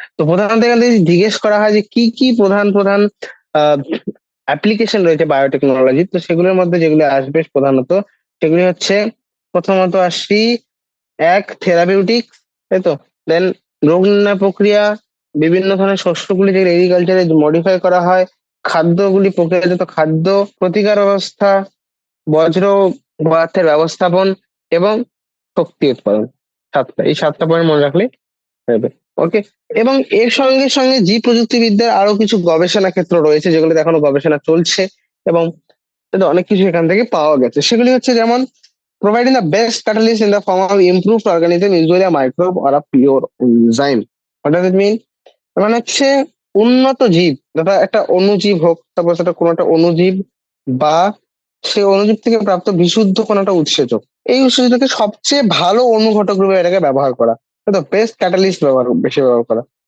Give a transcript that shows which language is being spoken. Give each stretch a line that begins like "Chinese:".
Bangla: তো প্রধানত এখান থেকে জিজ্ঞেস করা হয় যে কি কি প্রধান প্রধান অ্যাপ্লিকেশন রয়েছে বায়োটেকনোলজি, তো সেগুলোর মধ্যে যেগুলো আসবে প্রধানত সেগুলি হচ্ছে, প্রথমত আসছি, এক থেরাপিউটিক, তাই তো, দেন রোগ নির্ণয় প্রক্রিয়া, বিভিন্ন ধরনের শস্যগুলি যেগুলো এগ্রিকালচারে মডিফাই করা হয়, খাদ্যগুলি প্রক্রিয়াজাত খাদ্য, প্রতিকার ব্যবস্থা, বজ্র পদার্থের ব্যবস্থাপন এবং শক্তি উৎপাদন। এই সাতটা পয়েন্ট মনে রাখলে হবে। ওকে, এবং এর সঙ্গে সঙ্গে জীব প্রযুক্তিবিদ্যার আরো কিছু গবেষণা ক্ষেত্র রয়েছে যেগুলোতে এখনো গবেষণা চলছে এবং অনেক কিছু এখান থেকে পাওয়া গেছে। সেগুলি হচ্ছে যেমন
English: providing the best catalyst in the form of improved organism, usually a microbe or a pure enzyme. What does it mean?
Bangla: মানে হচ্ছে উন্নত জীব, যেটা একটা অণুজীব হোক, তারপর সেটা কোনো একটা অণুজীব বা সে অণুজীব থেকে প্রাপ্ত বিশুদ্ধ কোনো একটা উৎসেচক, এই উৎসেচককে সবচেয়ে ভালো অনুঘটক রূপে এটাকে ব্যবহার করা, তো বেস্ট ক্যাটালিস্ট বেশি ব্যবহার করা।